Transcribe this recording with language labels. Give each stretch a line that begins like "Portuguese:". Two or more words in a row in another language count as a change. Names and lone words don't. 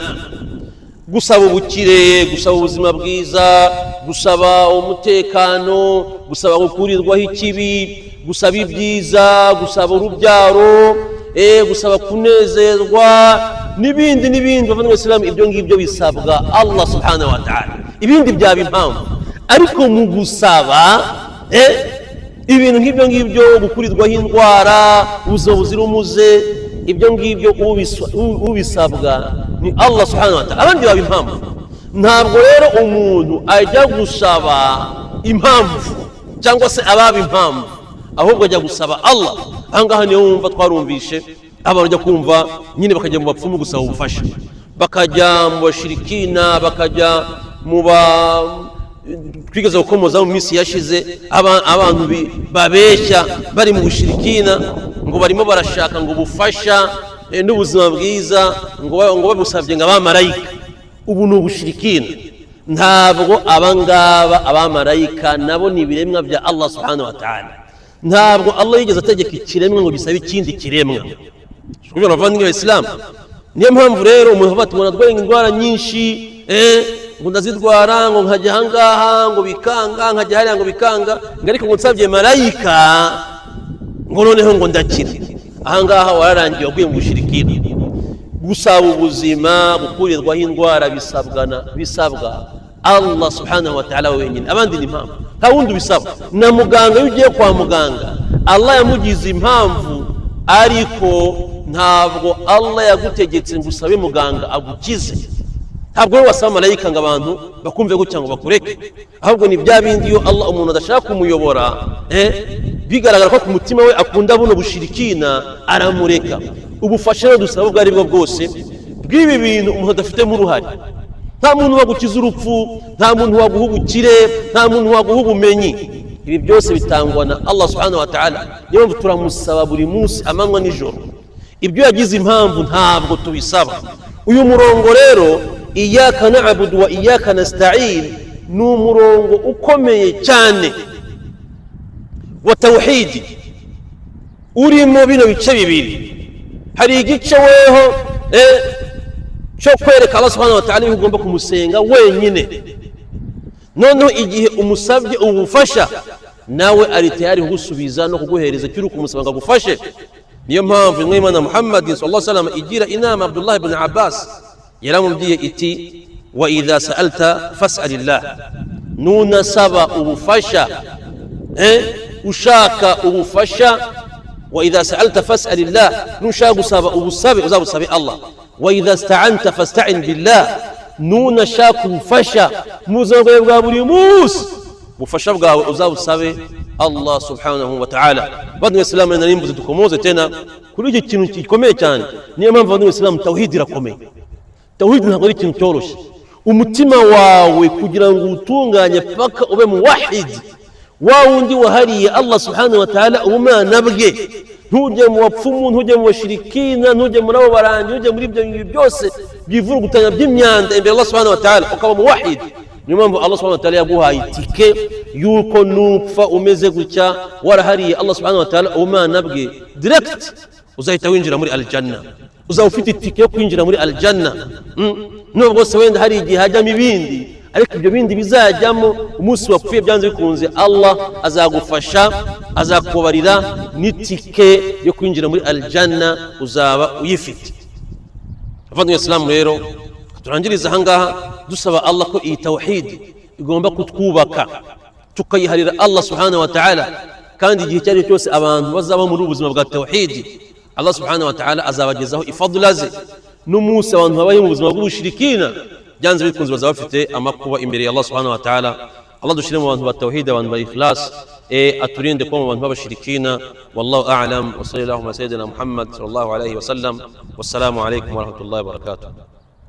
Kinyarwanda: Gusaba ubukire, gusaba ubuzima bwiza, gusaba umutekano, gusaba gukurirwaho ikibi, gusaba ibyiza, gusaba urubyaro, gusaba kunezerwa n'ibindi n'ibindi. Bavandimwe b'Isilamu, ibyo ngibyo bisabwa Allah
Arabic: سبحانه وتعالى,
Kinyarwanda: ibindi byaba impamvu. Ariko mu gusaba ibintu nk'ibyo ngibyo, gukurirwaho indwara, ubuzima buzira umuze, ibyo ngibyo ubisabwa ni Allah
Arabic: سبحانه وتعالى,
Kinyarwanda: abandi baba impamvu. Ntabwo rero umuntu ajya gusaba impamvu cyangwa se ababa impamvu, ahubwo ajya gusaba Allah. Ahangaha niyo wumva twarumvishe abantu bajya kumva nyine bakajya mu bapfumu gusaba ubufasha, bakajya mu bashirikina, bakajya mu twigeze gukomoza mu minsi yashize, abantu babeshya bari mu bushirikina ngo barimo barashaka ngo ubufasha n'ubuzima bwiza ngo babusabye ngo abamarayika. Ubu ni ubushirikina. Ntabwo abangaba abamarayika nabo ni ibiremwa bya Allah
Arabic: سبحانه وتعالى.
Kinyarwanda: Ntabwo Allah yigeze ategeka ikiremwa ngo gisabe ikindi kiremwa. Kubera bavandimwe b'Isilamu, niyo mpamvu rero umuntu avuga ati ngo narwaye indwara nyinshi, ngo ndazirwara, ngo nkajya ahangaha ngo bikanga, nkajya hariya ngo bikanga, ngo ariko ngo nsabye marayika ngo noneho ngo ndakira. Ahangaha wararangiye waguye mu bushirikina. gusaba ubuzima, gukurirwaho indwara bisabwa Allah
Arabic: سبحانه وتعالى
Kinyarwanda: wenyine, abandi ni impamvu, nta wundi bisaba. Na muganga iyo ugiye kwa muganga Allah yamugize impamvu, ariko ntabwo Allah yagutegetse ngo usabe muganga agukize. Ntabwo we wasaba malayika ngo abantu bakumve gutya ngo bakureke, ahubwo ni bya bindi iyo Allah umuntu adashaka kumuyobora bigaragara ko ku mutima we akunda buno bushirikina, aramureka. Ubufasha rero dusaba ubwo ari bwo bwose bw'ibi bintu umuntu adafitemo uruhare. Nta muntu wagukiza urupfu, nta muntu waguha ubukire, nta muntu waguha ubumenyi. Ibi byose bitangwa na Allah
Arabic: سبحانه وتعالى.
Kinyarwanda: Niyo mpamvu turamusaba buri munsi amanywa nijoro. Ibyo yagize impamvu ntabwo tubisaba. Uyu murongo rero
Arabic: إياك نعبد وإياك نستعين
Kinyarwanda: ni umurongo ukomeye cyane wa tawhid, urimo bino bice bibiri. Hari igice weho cyo kwereka Allah
Arabic: سبحانه وتعالى
Kinyarwanda: yuko ugomba kumusenga wenyine, noneho igihe umusabye ubufasha nawe ari tayari kugusubiza no kuguhereza cyuri kumusaba ngo agufashe. Niyo mpamvu Imana Muhammad
Arabic: صلى الله عليه وسلم
Kinyarwanda: igira inama Abdullah ibn Abbas, yaramubwiye iti
Arabic: وإذا سألت فاسأل الله,
Kinyarwanda: nunasaba ubufasha ushaka ubufasha,
Arabic: وإذا سألت فاسأل الله,
Kinyarwanda: nushaka gusaba ubusabe uzabusabe Allah.
Arabic: وإذا استعنت فاستعن بالله,
Kinyarwanda: nunashaka ubufasha muzabwe bwa buri munsi, bufasha bwawe uzabusabe Allah
Arabic: سبحانه وتعالى.
Kinyarwanda: Badu Islam na nimbuze tukomoze tena kuri iki kintu gikomeye cyane. Niyo mpamvu badu Islam tawhid irakomeye. Tawhid ntabwo ari ikintu cyoroshye. Umutima wawe kugira ngo utunganye paka ube muwahid, wa wundi wahariye Allah
Arabic: سبحانه وتعالى
Kinyarwanda: ubumana bwe, ntujye mu bapfumu, ntujye mu bashirikina, ntujye muri abo barangi, ntujye muri ibyo byose byivurugutanya by'imyanda imbere Allah
Arabic: سبحانه وتعالى,
Kinyarwanda: ukaba muwahid. Niyo mpamvu Allah
Arabic: سبحانه وتعالى
Kinyarwanda: yaguhaye itike yuko nupfa umeze gutya warahariye Allah
Arabic: سبحانه وتعالى
Kinyarwanda: ubumana bwe, direct uzahita winjira muri aljanna, uzaba ufite itike yo kwinjira muri aljanna. Nubwo se wenda hari igihe hajyamo ibindi, ariko ibyo bindi bizajyamo umunsi wapfuye byanze bikunze Allah azagufasha, azakubarira n'itike yo kwinjira muri aljanna uzaba uyifite. Abavandimwe Islam rero turangiriza ahangaha dusaba Allah ko iyi tawhid igomba kutwubaka, tukayiharira Allah
Arabic: سبحانه وتعالى,
Kinyarwanda: kandi igihe cyari cyose abantu bazaba muri ubuzima bwa tawhid, Allah
Arabic: سبحانه وتعالى
Kinyarwanda: azabagezaho ifadula ze. N'umunsi abantu babaye mu buzima bw'ubushirikina byanze bikunze bazaba bafite amakuba imbere ya Allah
Arabic: سبحانه وتعالى.
Kinyarwanda: Allah dushire mu bantu ba tawhid, abantu ba ikhlas, aturinde ko mu bantu b'abashirikina.
Arabic: والله أعلم وصلى الله على سيدنا محمد صلى الله عليه وسلم. والسلام عليكم ورحمة الله وبركاته.